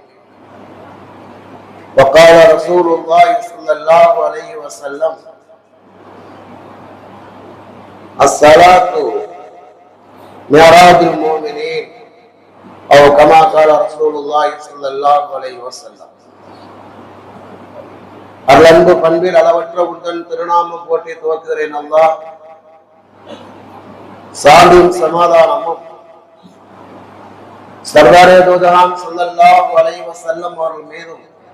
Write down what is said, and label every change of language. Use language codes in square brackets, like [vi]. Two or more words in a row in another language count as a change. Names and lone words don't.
[ar] وقال رسول الله صلى الله عليه وسلم الصلاة معراج المؤمنين أو كما قال رسول الله صلى الله عليه وسلم. [ta] அருளன்பு பண்பில் அளவற்ற உடன் திருநாமம் போற்றி துவக்குகிறேன். அல்லாஹ் சாந்தியும் சமாதானமும் சர்தாரே தூதராம் [ar] صلى الله عليه وسلم [ta] அவர்கள் மீதும்